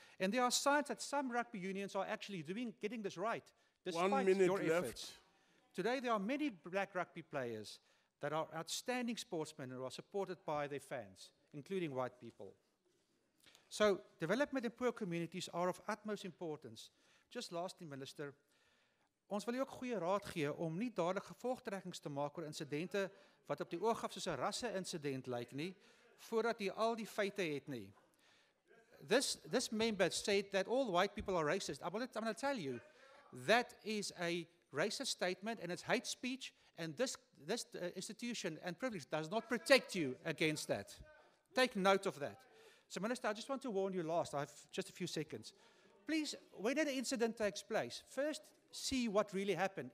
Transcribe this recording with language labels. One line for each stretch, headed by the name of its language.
English: And there are signs that some rugby unions are actually getting this right, despite 1 minute your left. efforts. Today, there are many black rugby players that are outstanding sportsmen who are supported by their fans, including white people. So, development in poor communities are of utmost importance. Just lastly, Minister,
Afrikaans: ons wil u ook goeie raad gee om nie dadelik gevolgtrekkings te maak oor insidente wat op die oog af soos 'n rasse-insident lyk nie, voordat jy al die feite het nie.
English: This member said that all white people are racist. I'm going to tell you, that is a racist statement and it's hate speech, and this institution and privilege does not protect you against that. Take note of that. So, Minister, I just want to warn you last. I have just a few seconds. Please, when an incident takes place, first see what really happened.